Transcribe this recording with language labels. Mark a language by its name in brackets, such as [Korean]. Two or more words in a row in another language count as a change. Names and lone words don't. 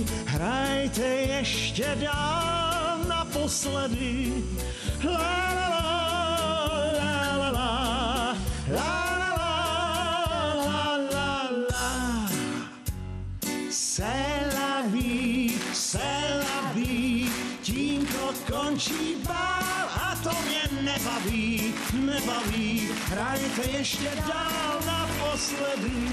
[Czech] Hrajte ještě dál naposledy. La la la, la la la, la la la, la la. [French] C'est la vie, [Czech] tímto končí bál a to mě nebaví, nebaví. Hrajte ještě dál naposledy.